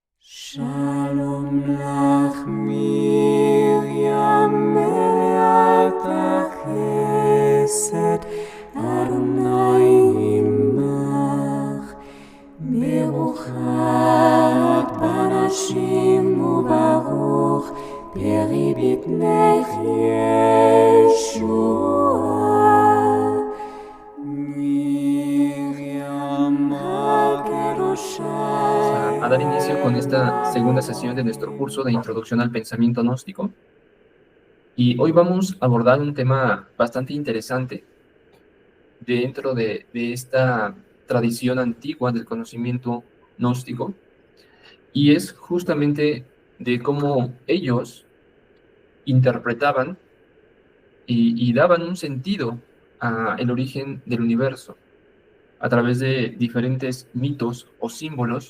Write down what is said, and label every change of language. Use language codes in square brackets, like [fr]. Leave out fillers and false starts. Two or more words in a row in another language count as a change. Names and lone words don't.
[he] שלום לך מרים מלאת חסד אדוני עמך ברוכת בנשים וברוך ברי בטנך ישוע מרים הקדושה. [es] A dar inicio con esta segunda sesión de nuestro curso de Introducción al Pensamiento Gnóstico. Y hoy vamos a abordar un tema bastante interesante dentro de esta tradición antigua del conocimiento gnóstico, y es justamente de cómo ellos interpretaban y daban un sentido al origen del universo a través de diferentes mitos o símbolos.